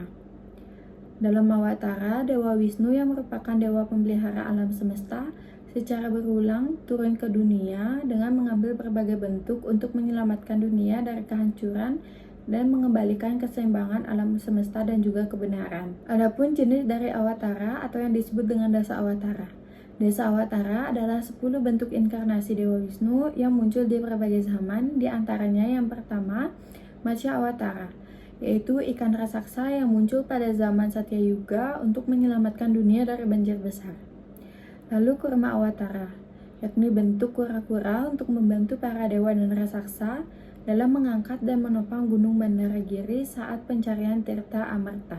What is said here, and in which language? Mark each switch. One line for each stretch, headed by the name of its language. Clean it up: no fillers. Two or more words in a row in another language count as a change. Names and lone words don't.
Indonesian: Dalam Awatara, Dewa Wisnu yang merupakan dewa pemelihara alam semesta secara berulang turun ke dunia dengan mengambil berbagai bentuk untuk menyelamatkan dunia dari kehancuran dan mengembalikan keseimbangan alam semesta dan juga kebenaran. Adapun jenis dari Awatara atau yang disebut dengan dasa Awatara. Dasa Awatara adalah 10 bentuk inkarnasi Dewa Wisnu yang muncul di berbagai zaman, di antaranya yang pertama, Matsya Awatara, yaitu ikan raksasa yang muncul pada zaman Satya Yuga untuk menyelamatkan dunia dari banjir besar. Lalu Kurma Awatara, yakni bentuk kura-kura untuk membantu para dewa dan raksasa dalam mengangkat dan menopang gunung Bandaragiri saat pencarian Tirta Amarta.